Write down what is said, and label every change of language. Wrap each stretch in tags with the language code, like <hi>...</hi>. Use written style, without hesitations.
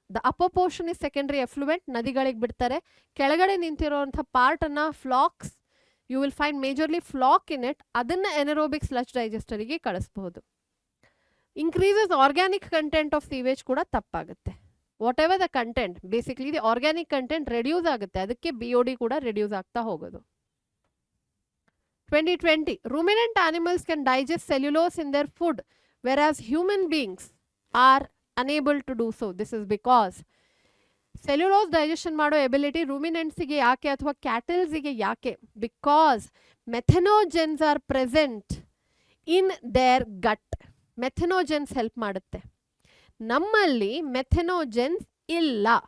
<en>the upper portion is secondary effluent,</en> <kn>ನದಿಗಳಿಗೆ ಬಿಡ್ತಾರೆ. ಕೆಳಗಡೆ ನಿಂತಿರುವಂಥ ಪಾರ್ಟ್ ಅನ್ನ flax,</kn> <en>you will find majorly floc in it,</en> <kn>ಅದನ್ನ ಎನೆರೋಬಿಕ್ ಸ್ಲಜ್ ಡೈಜೆಸ್ಟರಿಗೆ ಕಳಿಸಬಹುದು. Increases organic content of sewage ಕೂಡ ತಪ್ಪಾಗುತ್ತೆ.</kn> <en>whatever the content,</en> <kn>basically the organic content reduce ಆಗುತ್ತೆ, ಅದಕ್ಕೆ BOD ಕೂಡ ರೆಡ್ಯೂಸ್ ಆಗ್ತಾ ಹೋಗೋದು.</kn> <en>2020 ruminant animals can digest cellulose in their food whereas human beings are unable to do so. This is because cellulose digestion</en> <kn>ಮಾಡೋ ability ರೂಮಿನೆಂಟ್ಸಿಗೆ ಯಾಕೆ ಅಥವಾ ಕ್ಯಾಟಲ್ಸಿಗೆ ಯಾಕೆ?</kn> <en>Because methanogens are present in their gut.</en> <kn>ಮೆಥೆನೋಜೆನ್ಸ್ help ಮಾಡುತ್ತೆ. ನಮ್ಮಲ್ಲಿ ಮೆಥೆನೋಜೆನ್ಸ್ ಇಲ್ಲ.</kn>